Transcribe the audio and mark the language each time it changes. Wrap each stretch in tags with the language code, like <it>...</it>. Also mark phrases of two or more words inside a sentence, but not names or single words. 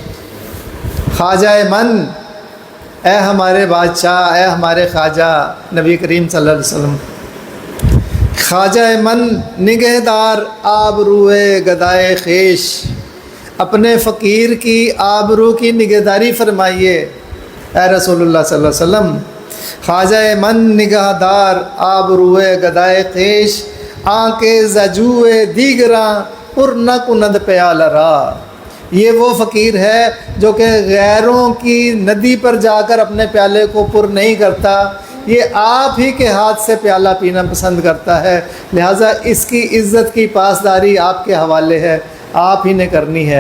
<fa>خواجہ من،</fa> <ur>اے ہمارے بادشاہ، اے ہمارے خواجہ نبی کریم</ur> <ar>صلی اللہ علیہ وسلم،</ar> <fa>خواجہ من نگہدار آبروئے گدائے خیش،</fa> <ur>اپنے فقیر کی آبرو کی نگہداری فرمائیے اے رسول اللہ</ur> <ar>صلی اللہ علیہ وسلم۔</ar> <fa>خواجہ من نگہدار آبروئے گدائے خیش، آنکے زجوئے دیگراں پر نہ کند پیال را۔</fa> <ur>یہ وہ فقیر ہے جو کہ غیروں کی ندی پر جا کر اپنے پیالے کو پر نہیں کرتا، یہ آپ ہی کے ہاتھ سے پیالہ پینا پسند کرتا ہے، لہٰذا اس کی عزت کی پاسداری آپ کے حوالے ہے، آپ ہی نے کرنی ہے۔</ur>